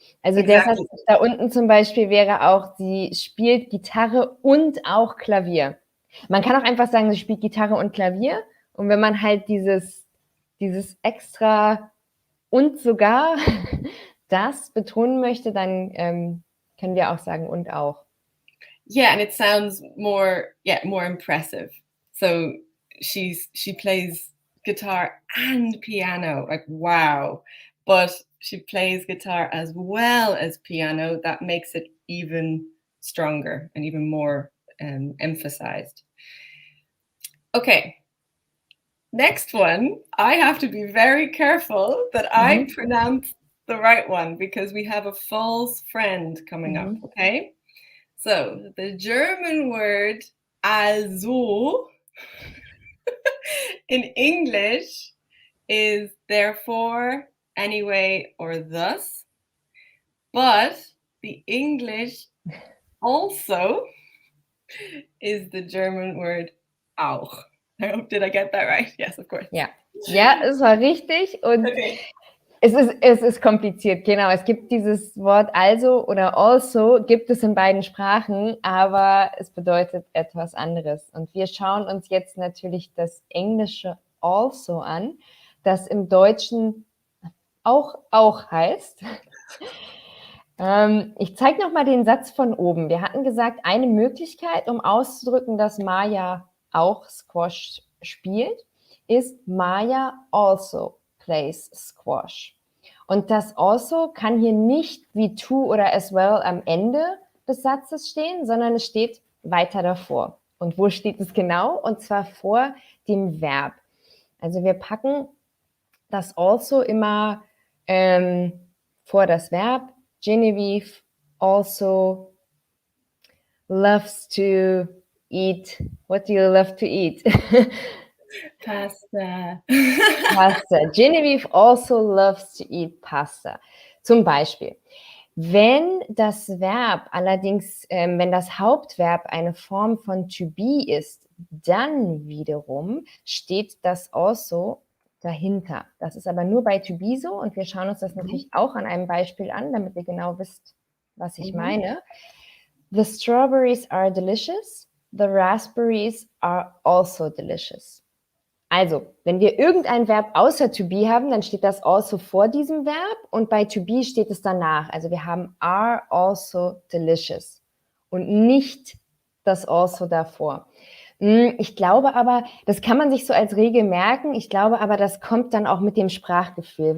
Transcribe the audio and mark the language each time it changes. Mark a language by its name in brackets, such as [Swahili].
[German] Also der Satz da unten zum Beispiel wäre auch, sie spielt Gitarre und auch Klavier. Man kann auch einfach sagen, sie spielt Gitarre und Klavier. Und wenn man halt dieses extra und sogar das betonen möchte, dann können wir auch sagen und auch. [English] Yeah, and it sounds more impressive. So she plays guitar and piano, like wow. But she plays guitar as well as piano. That makes it even stronger and even more emphasized. Okay. Next one, I have to be very careful that I pronounce the right one because we have a false friend coming up, okay? So the German word also in English is therefore, anyway, or thus. But the English also is the German word auch. I hope, did I get that right? Yes, of course. [German] Ja, es war richtig und es ist kompliziert, genau. Es gibt dieses Wort also oder also, gibt es in beiden Sprachen, aber es bedeutet etwas anderes. Und wir schauen uns jetzt natürlich das englische also an, das im Deutschen auch heißt. Ich zeige nochmal den Satz von oben. Wir hatten gesagt, eine Möglichkeit, um auszudrücken, dass Maya auch Squash spielt, ist [English] Maya also plays squash. [German] Und das also kann hier nicht wie to oder as well am Ende des Satzes stehen, sondern es steht weiter davor. Und wo steht es genau? Und zwar vor dem Verb. Also wir packen das also immer vor das Verb. [English] Genevieve also loves to eat. What do you love to eat? Pasta. Pasta. Genevieve also loves to eat pasta. [German] Zum Beispiel. Wenn das Verb allerdings, wenn das Hauptverb eine Form von to be ist, dann wiederum steht das also dahinter. Das ist aber nur bei to be so und wir schauen uns das natürlich auch an einem Beispiel an, damit ihr genau wisst, was ich meine. [English] The strawberries are delicious. The raspberries are also delicious. [German] Also, wenn wir irgendein Verb außer to be haben, dann steht das also vor diesem Verb und bei to be steht es danach. Also wir haben [English] are also delicious [German] und nicht das also davor. Ich glaube aber, das kann man sich so als Regel merken, ich glaube aber, das kommt dann auch mit dem Sprachgefühl.